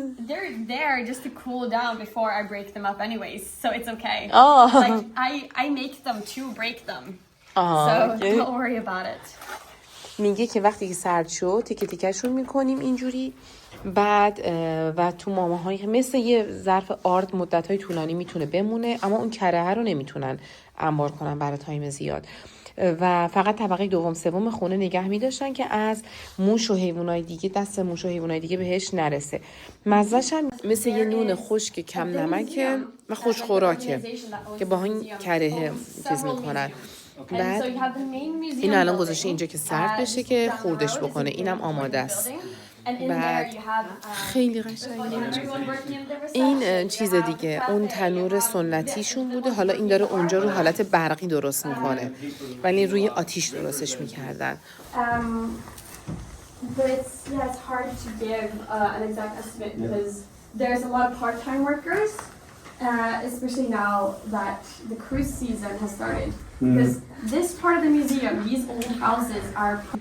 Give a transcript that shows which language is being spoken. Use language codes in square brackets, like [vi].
[en] They're there just to cool down before I break them up anyways, so it's okay. Like I make them to break them. So don't worry about it. [fa] میگه که وقتی که سرد شد تیکه تیکه‌شون میکنیم اینجوری، بعد و تو ماماهای مثل یه ظرف آرد مدت‌های طولانی میتونه بمونه، اما اون کره رو نمیتونن انبار کنن برای تایم زیاد و فقط طبقه دوم سوم خونه نگه می‌داشتن که از موش و حیوانات دیگه، دست موش و حیوانات دیگه بهش نرسه. مزه‌ش هم مثل یه نون خشک کم نمکه و خوش خوراکه که با این کره چیز میکنن. بعد این الان گذاشته اینجا که سرد بشه که خوردش بکنه. اینم آماده است. بعد خیلی قشنگه. این چیز دیگه اون تنور سنتیشون بوده، حالا این داره اونجا رو حالت برقی درست میکنه ولی روی آتیش درستش میکردن. [en] But it's hard to give an exact estimate because there's a lot of part-time workers, especially now that the cruise season has started. Because this part of the museum, these old houses are.